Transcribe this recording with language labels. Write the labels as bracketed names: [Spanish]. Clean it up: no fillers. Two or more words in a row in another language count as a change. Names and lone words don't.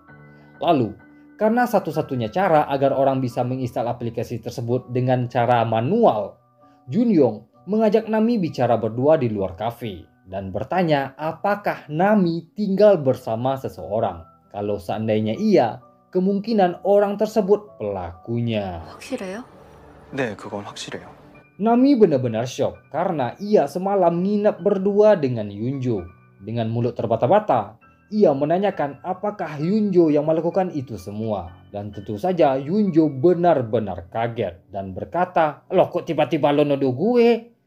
[Indonesian] Lalu, karena satu-satunya cara agar orang bisa menginstal aplikasi tersebut dengan cara manual, Junyong mengajak Nami bicara berdua di luar kafe dan bertanya apakah Nami tinggal bersama seseorang. Kalau seandainya iya, kemungkinan orang tersebut pelakunya. [Korean] 확실해요? 네, 그건 확실해요. [Indonesian] Nami benar-benar shock karena ia semalam nginap berdua dengan Yunjo. Dengan mulut terbata-bata, ia menanyakan apakah Yunjo yang melakukan itu semua. Dan tentu saja Yunjo benar-benar kaget dan berkata, "Loh kok tiba-tiba lo nuduh gue?"